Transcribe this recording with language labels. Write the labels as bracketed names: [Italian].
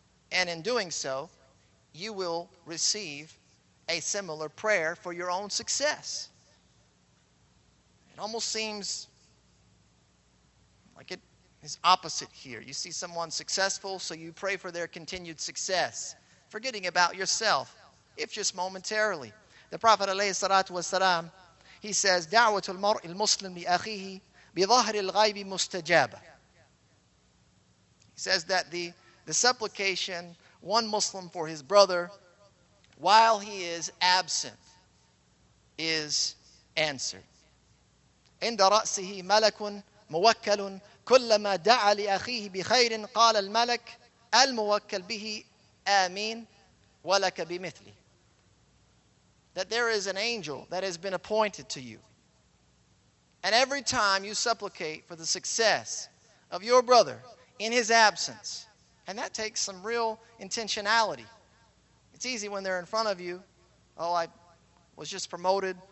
[English] And in doing so, you will receive a similar prayer for your own success. It almost seems like it is opposite here. You see someone successful, so you pray for their continued success, forgetting about yourself, if just momentarily. The Prophet ﷺ, he says, [Arabic] دعوة المرء المسلم لأخيه بظهر الغيب مستجابة. [English] He says that the supplication, one Muslim for his brother, while he is absent, is answered. [Arabic] عند رأسه ملك موكل كلما دعا لأخيه بخير قال الملك الموكل به آمين ولك بمثله. [English] That there is an angel that has been appointed to you. And every time you supplicate for the success of your brother in his absence, and that takes some real intentionality. It's easy when they're in front of you. Oh, I was just promoted.